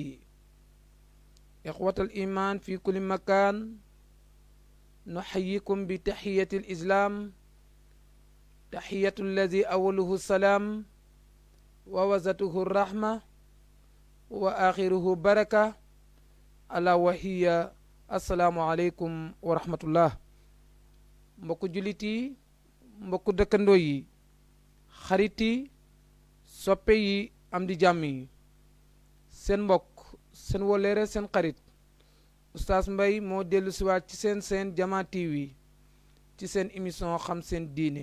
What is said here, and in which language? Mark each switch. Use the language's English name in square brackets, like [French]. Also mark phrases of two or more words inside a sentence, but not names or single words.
[Arabic] إخوة الإيمان في كل مكان، نحييكم بتحية الإسلام، تحية الذي أوله السلام ووسطه الرحمة وآخره بركة، ألا وهي السلام عليكم ورحمة الله. [Wolof] mbokku jullit yi, mbokku dëkkandoo yi, xarit yi, soppe yi, am di jàmm yi, seen mbokk, seen woleere, seen xarit Oustaz Mbaye moo dellu siwaat ci seen Jama TV ci seen émission xam seen diine.